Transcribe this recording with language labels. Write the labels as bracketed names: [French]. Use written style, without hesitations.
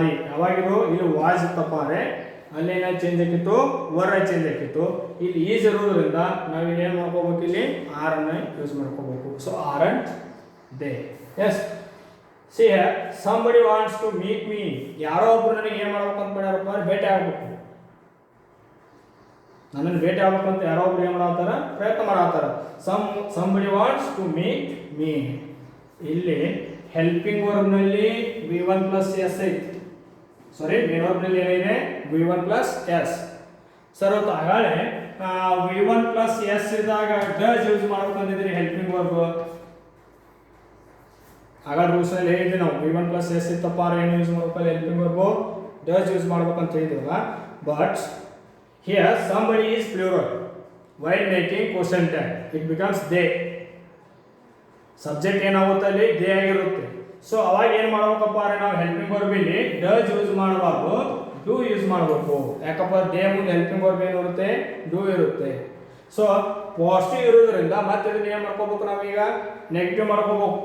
[Kannada] ಯಾವಾಗಿರೋ ಇಲ್ಲಿ ವಾಜ್ ಇತ್ತಪ್ಪ ಅಂದ್ರೆ ಅಲ್ಲಿ ಏನಾದ್ರು ಚೇಂಜ್ ಆಗಿತ್ತು, ವರ್ ಚೇಂಜ್ ಆಗಿತ್ತು. ಇಲ್ಲಿ ಈಸ್ ಇರೋದ್ರಿಂದ ನಾವು ಇಲ್ಲಿ ಏನು ಮಾಡ್ಕೋಬೇಕು, ಇಲ್ಲಿ ಆರ್ ಅನ್ನ ಯೂಸ್ ಮಾಡ್ಕೋಬೇಕು. [English] So aren't they. Yes, see somebody wants to meet me. [Kannada] ಯಾರೋ ಒಬ್ರು ನನಗೆ ಏನು ಮಾಡ್ಬೇಕು ಅಂತ ಮಾಡ್ಯಾರಪ್ಪ ಅಂದ್ರೆ ಭೇಟಿ ಆಗ್ಬೇಕು, ನನ್ನನ್ನು ಭೇಟಿ ಆಗ್ಬೇಕಂತ ಯಾರೋ ಒಬ್ರು ಏನು ಮಾಡತ್ತಾರ, ಪ್ರಯತ್ನ ಮಾಡತ್ತಾರ. [English] somebody wants to meet me. [Kannada] ಇಲ್ಲಿ ಹೆಲ್ಪಿಂಗ್ ವರ್ಬ್ ನಲ್ಲಿ V1 plus S ಐತಿ. ಸಾರಿ, ಮೇನ್ ವರ್ಬ್ ನಲ್ಲಿ ಏನಿದೆ V1 plus S. ಸರ್ ಅವತ್ತು ಆಗಾಳೆ V1 plus S ಇದ್ದಾಗ ಡಸ್ ಯೂಸ್ ಮಾಡ್ಬೇಕಂತಿದ್ರಿ ಹೆಲ್ಪಿಂಗ್ ವರ್ಬ್. ಆಗ ರೂಲ್ಸ್ ಅಲ್ಲಿ ಹೇಳಿದ್ವಿ ನಾವು, V1 plus S ಇತ್ತಪ್ಪ ಏನು ಯೂಸ್ ಮಾಡ್ಬೇಕಲ್ಲ ಹೆಲ್ಪಿಂಗ್ ವರ್ಬ್, ಡಸ್ ಯೂಸ್ ಮಾಡ್ಬೇಕಂತ ಹೇಳಿದ್ವಲ್ಲ. [English] But here somebody is plural. While making question tag it becomes they. [Kannada] Subject ಏನಾಗುತ್ತೆ ಅಲ್ಲಿ ದೇ ಆಗಿರುತ್ತೆ. ಸೊ ಅವಾಗ ಏನು ಮಾಡ್ಬೇಕಪ್ಪ ಅಂದ್ರೆ ನಾವು ಹೆಲ್ಪಿಂಗ್ ವರ್ಬ್ ಇಲ್ಲಿ ಡಸ್ ಯೂಸ್ ಮಾಡಬಾರ್ದು, ಡೂ ಯೂಸ್ ಮಾಡಬೇಕು. ಯಾಕಪ್ಪ ದೇ ಮುಂದೆ ಹೆಲ್ಪಿಂಗ್ ವರ್ಬ್ ಏನು ಇರುತ್ತೆ, ಡೂ ಇರುತ್ತೆ. ಸೊ ಪಾಸಿಟಿವ್ ಇರೋದ್ರಿಂದ ಮತ್ತೆ ಇದನ್ನ ಏನು ಮಾಡ್ಕೋಬೇಕು, ನಾವೀಗ ನೆಗೆಟಿವ್ ಮಾಡ್ಕೋಬೇಕು.